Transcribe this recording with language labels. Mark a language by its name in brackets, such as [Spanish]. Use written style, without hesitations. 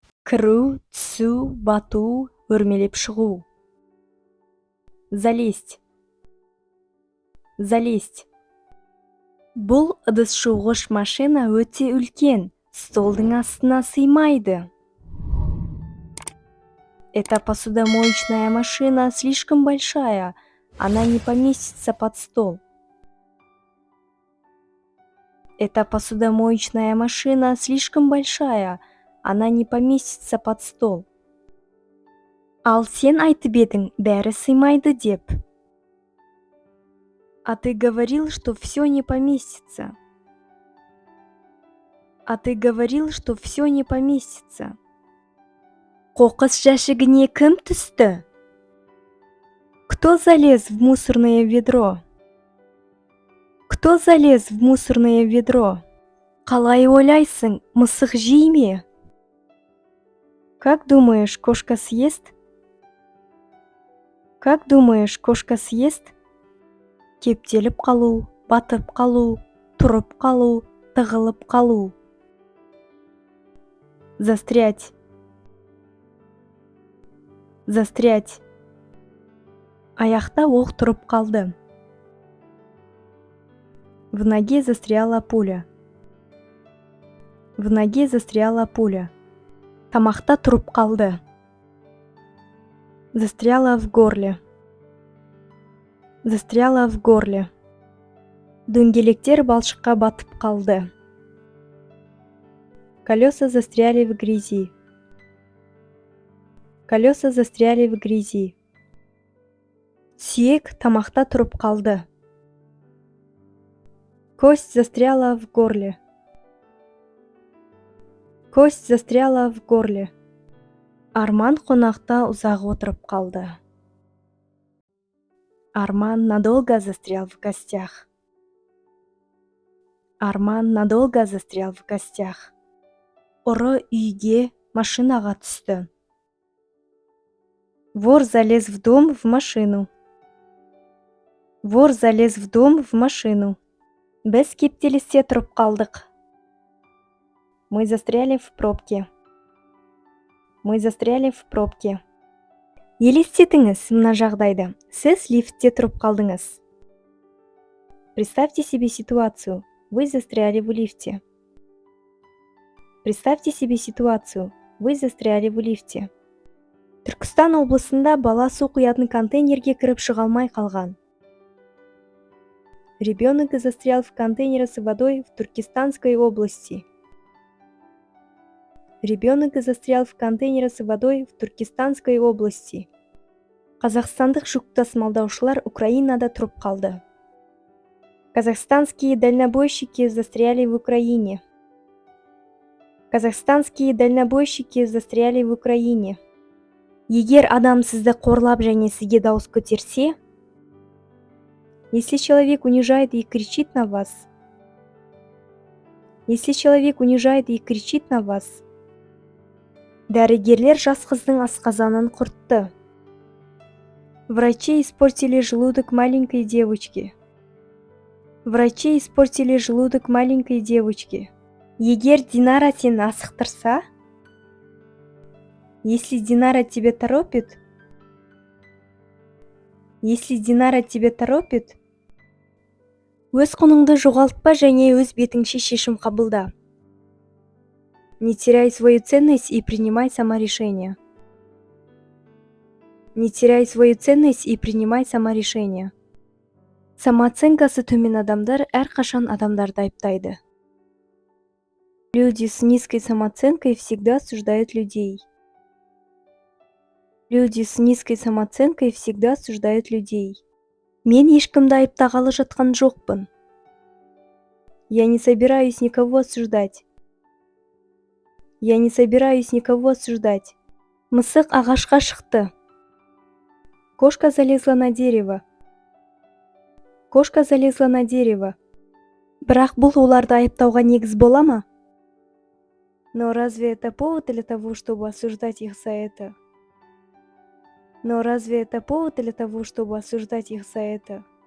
[Kazakh] Кіру, түсу, бату, өрмелеп шығу. [Russian] Залезть. Залезть. [Kazakh] Бұл ыдыс жуғыш машина өте үлкен, столдың астына сыймайды. [Russian] Эта посудомоечная машина слишком большая, она не поместится под стол. Эта посудомоечная машина слишком большая, она не поместится под стол. [Kazakh] Ал сен айтып едің, бәрі сыймайды деп. [Russian] А ты говорил, что все не поместится. А ты говорил, что все не поместится. [Kazakh] Қоқыс жәшігіне кім түсті? [Russian] Кто залез в мусорное ведро? Кто залез в мусорное ведро? [Kazakh] Қалай ойлайсың, мысық жей ме? [Russian] Как думаешь, кошка съест? Как думаешь, кошка съест? [Kazakh] Кептеліп қалу, батып қалу, тұрып қалу, тығылып қалу. [Russian] Застрять. Застрять. [Kazakh] Аяқта оқ тұрып қалды. [Russian] В ноге застряла пуля. В ноге застряла пуля. [Kazakh] Тамақта тұрып қалды. [Russian] Застряла в горле. Застряла в горле. [Kazakh] Дөңгелектер балшыққа батып қалды. [Russian] Колеса застряли в грязи. Колеса застряли в грязи. [Kazakh] Сүйек тамақта тұрып қалды. [Russian] Кость застряла в горле. Кость застряла в горле. [Kazakh] Арман қонақта ұзақ отырып қалды. [Russian] Арман надолго застрял в гостях. Арман надолго застрял в гостях. [Kazakh] Ұры үйге, машинаға түсті. [Russian] Вор залез в дом в машину. Вор залез в дом в машину. [Kazakh] Біз кептелісте тұрып қалдық. [Russian] Мы застряли в пробке. Мы застряли в пробке. [Kazakh] Елестетіңіз мына жағдайды. Сіз лифтте тұрып қалдыңыз. [Russian] Представьте себе ситуацию. Вы застряли в лифте. Представьте себе ситуацию. Вы застряли в лифте. [Kazakh] Түркістан облысында бала су құятын контейнерге кіріп шыға алмай қалған. [Russian] Ребенок застрял в контейнере с водой в Туркестанской области. Ребенок застрял в контейнере с водой в Туркестанской области. [Kazakh] Қазақстандық жүк тасымалдаушылар Украинада тұрып қалды. [Russian] Казахстанские дальнобойщики застряли в Украине. Казахстанские дальнобойщики застряли в Украине. [Kazakh] Егер адам сізді қорлап және сізге дауыс көтерсе, [Russian] если человек унижает и кричит на вас, если человек унижает и кричит на вас, [Kazakh] дәрігерлер жас қыздың асқазанын құртты. [Russian] Врачи испортили желудок маленькой девочки. Врачи испортили желудок маленькой девочки. [Kazakh] Егер Динара сені асықтырса, [Russian] если Динара тебя торопит, [Kazakh] если Динара тебя торопит, өз құныңды жоғалтпа және өз бетіңше шешім қабылда. [Russian] Не теряй свою ценность и принимай саморешение. Не теряй свою ценность и принимай саморешение. [Kazakh] Самооценкасы төмен адамдар әрқашан адамдарды айыптайды. [Russian] Люди с низкой самооценкой всегда осуждают людей. Люди с низкой самооценкой всегда осуждают людей. [Kazakh] Мен ешкімді айыптағалы жатқан жоқпын. [Russian] Я не собираюсь никого осуждать. Я не собираюсь никого осуждать. [Kazakh] Мысық ағашқа шықты. [Russian] Кошка залезла на дерево. Кошка залезла на дерево. [Kazakh] Бірақ бұл оларды айыптауға негіз бола ма? [Russian] Но разве это повод для того, чтобы осуждать их за это? Но разве это повод для того, чтобы осуждать их за это?